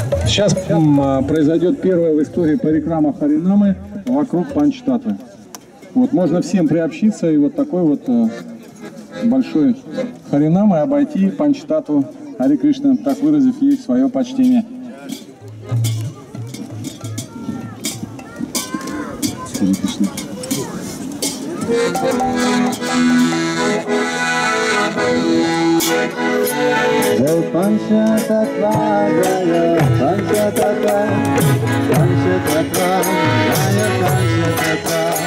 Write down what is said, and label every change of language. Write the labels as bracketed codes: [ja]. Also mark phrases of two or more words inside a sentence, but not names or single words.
[ru] Сейчас произойдет первая в истории парикрама Харинамы вокруг Панчтатвы. Вот, можно всем приобщиться и вот такой вот большой Харинамой обойти Панчтатву Харе Кришна, так выразив ей свое почтение. Харе Кришна. [sa] Jai Panchatattva, Jaya Panchatattva, Panchatattva, Jaya Panchatattva.